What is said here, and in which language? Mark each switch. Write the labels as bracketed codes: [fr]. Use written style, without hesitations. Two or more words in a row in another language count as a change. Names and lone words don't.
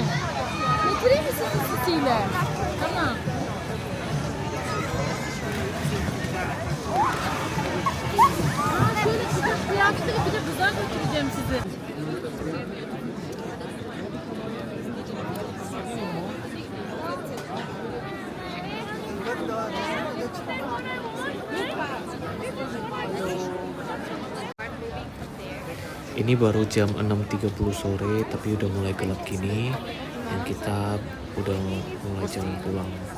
[tr] Getireyim mi sıkıntısıyla? Tamam. Şöyle sıcak bir yaptırıp bir de buzdan götüreceğim sizi. [id] Ini baru jam 6.30 sore, tapi udah mulai gelap gini, dan kita udah mulai jalan pulang.